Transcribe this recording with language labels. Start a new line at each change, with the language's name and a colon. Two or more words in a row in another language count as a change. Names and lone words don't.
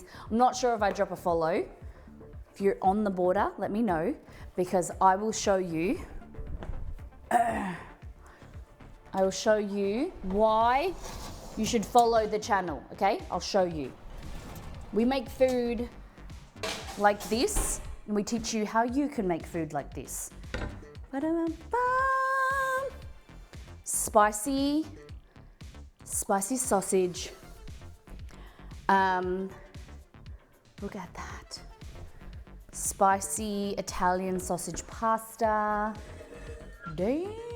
English: I'm not sure if I drop a follow. If you're on the border, let me know, because I will show you. I will show you why you should follow the channel, okay? I'll show you. We make food like this, and we teach you how you can make food like this. Ba-da-ba-bum. Spicy sausage. Look at that. Spicy Italian sausage pasta. Damn.